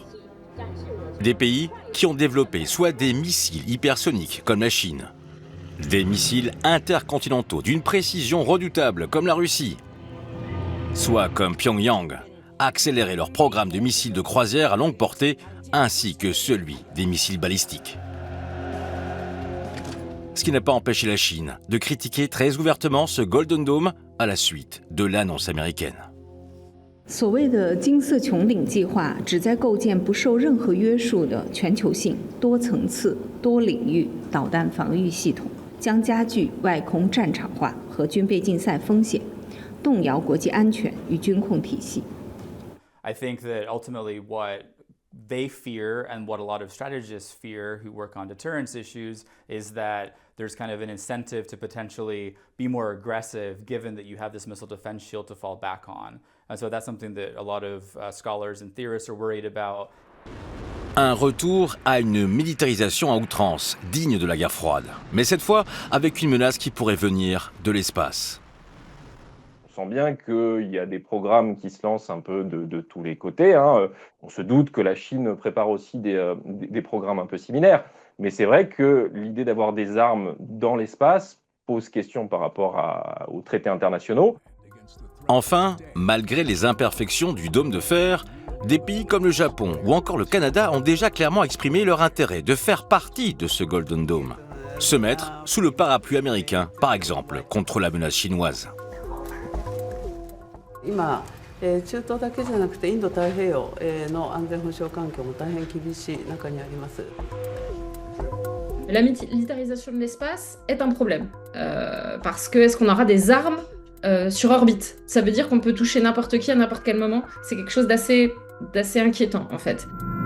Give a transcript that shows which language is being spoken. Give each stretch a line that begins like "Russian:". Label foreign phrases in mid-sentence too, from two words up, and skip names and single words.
French: Des pays qui ont développé soit des missiles hypersoniques comme la Chine, des missiles intercontinentaux d'une précision redoutable comme la Russie, soit comme Pyongyang, accélérer leur programme de missiles de croisière à longue portée ainsi que celui des missiles balistiques. Ce qui n'a pas empêché la Chine de critiquer très ouvertement ce Golden Dome à la suite de l'annonce américaine.
Chinese: 所谓的金色穹顶计划旨在构建不受任何约束的全球性、多层次、多领域导弹防御系统，将加剧外空战场化和军备竞赛风险，动摇国际安全与军控体系。
English: I think that ultimately what they fear and what a lot of strategists fear who work on deterrence issues is that there's kind of an incentive to potentially be more aggressive given that you have this missile defense shield to fall back on. And so that's something that a lot of scholars and theorists are worried about.
French: Un retour à une militarisation à outrance, digne de la guerre froide. Mais cette fois, avec une menace qui pourrait venir de l'espace. On sent bien qu'il y a des programmes qui se lancent un peu de tous les côtés. On se doute que la Chine prépare aussi des programmes un peu similaires. Mais c'est vrai que l'idée d'avoir des armes dans l'espace pose question par rapport aux traités internationaux. Enfin, malgré les imperfections du dôme de fer, des pays comme le Japon ou encore le Canada ont déjà clairement exprimé leur intérêt de faire partie de ce Golden Dome. Se mettre sous le parapluie américain, par exemple, contre la menace chinoise.
Japanese: 今、中東だけじゃなくてインド太平洋の安全保障環境も大変厳しい中にあります。
French: La militarisation de l'espace est un problème. Parce que est-ce qu'on aura des armes sur orbite? Ça veut dire qu'on peut toucher n'importe qui à n'importe quel moment. C'est quelque chose d'assez inquiétant en fait.